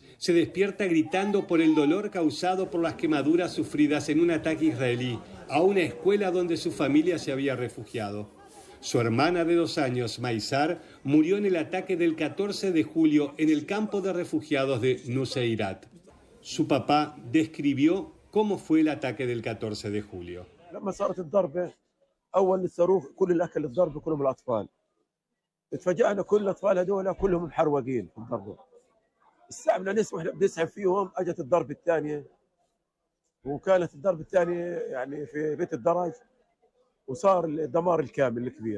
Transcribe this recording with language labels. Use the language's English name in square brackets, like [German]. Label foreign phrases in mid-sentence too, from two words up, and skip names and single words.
[Spanish] Se despierta gritando por el dolor causado por las quemaduras sufridas en un ataque israelí a una escuela donde su familia se había refugiado. Su hermana de 2 años, Maisar, murió en el ataque del 14 de julio en el campo de refugiados de Nuseirat. Su papá describió cómo fue el ataque del 14 de julio. [Arabic] لما صارت الضربة أول الصاروخ كل الأكل الضربة كلهم الأطفال. اتفاجأنا كل الأطفال هذول كلهم محروقين في الضربة. الساعة بدنا نسحب فيهم أجت الضربة الثانية. وكانت الضربة الثانية يعني في بيت الدرج وصار الدمار الكامل الكبير.